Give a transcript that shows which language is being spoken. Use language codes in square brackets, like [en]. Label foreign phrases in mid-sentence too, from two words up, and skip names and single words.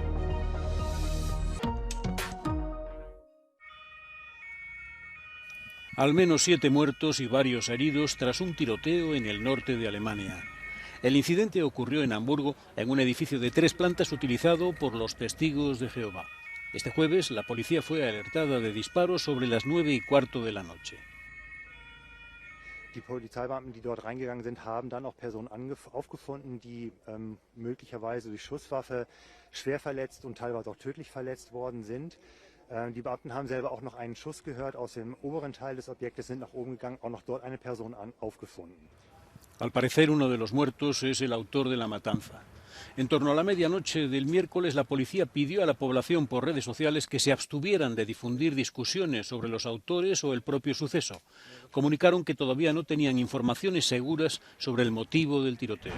[es] Al menos 7 muertos y varios heridos tras un tiroteo en el norte de Alemania. El incidente ocurrió en Hamburgo, en un edificio de 3 plantas utilizado por los testigos de Jehová. Este jueves, la policía fue alertada de disparos sobre las 9:15 de la noche. [de] Die Polizeibeamten, die dort reingegangen sind, haben dann auch Personen aufgefunden, die möglicherweise durch Schusswaffe schwer verletzt und teilweise auch tödlich verletzt worden sind. Die Beamten haben selber auch noch einen Schuss gehört aus dem oberen Teil des Objektes, sind nach oben gegangen, auch noch dort eine Person aufgefunden. [es] Al parecer, uno de los muertos es el autor de la matanza. En torno a la medianoche del miércoles, la policía pidió a la población por redes sociales que se abstuvieran de difundir discusiones sobre los autores o el propio suceso. Comunicaron que todavía no tenían informaciones seguras sobre el motivo del tiroteo.